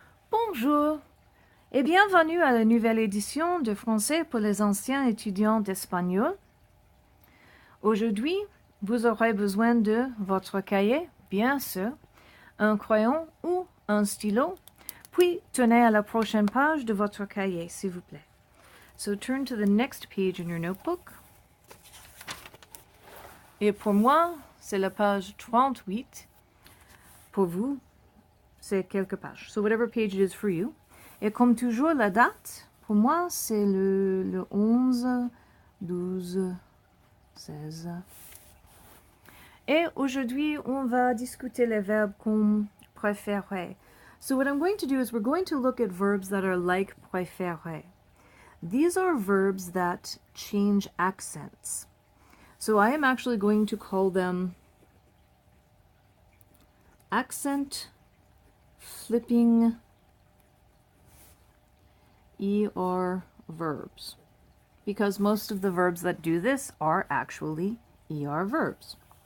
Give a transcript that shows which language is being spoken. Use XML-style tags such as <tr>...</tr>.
<fr>Bonjour et bienvenue à la nouvelle édition de Français pour les anciens étudiants d'espagnol. Aujourd'hui, vous aurez besoin de votre cahier, bien sûr, un crayon ou un stylo, puis tenez à la prochaine page de votre cahier, s'il vous plaît.</fr> <en>So turn to the next page in your notebook.</en> <fr>Et pour moi, c'est la page 38. Pour vous, c'est quelques pages.</fr> <en>So whatever page it is for you.</en> <fr>Et comme toujours, la date, pour moi, c'est le 11, 12, 16. Et aujourd'hui, on va discuter les verbes qu'on préférerait.</fr> <en>So what I'm going to do is we're going to look at verbs that are like préférer. These are verbs that change accents. So I am actually going to call them accent flipping ER verbs, because most of the verbs that do this are actually ER verbs.</en>